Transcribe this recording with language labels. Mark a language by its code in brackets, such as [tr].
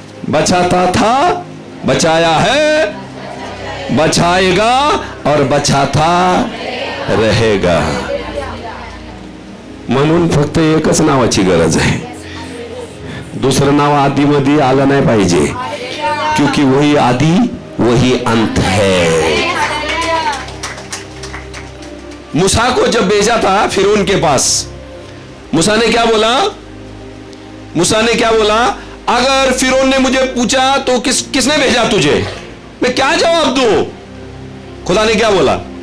[hi] बचाता था, बचाया है, बचाएगा और बचाता रहेगा। [mr] म्हणून फक्त एकच नावाची गरज आहे, दुसरं नाव आधी मध्ये आलं नाही पाहिजे, [hi] क्योंकि वही आदि वही अंत है। मूसा को जब भेजा था फिरौन के पास, मूसा ने क्या बोला? मूसा ने क्या बोला? अगर फिरौन ने मुझे पूछा तो किसने भेजा तुझे, मैं क्या जवाब दूं? खुदा ने क्या बोला?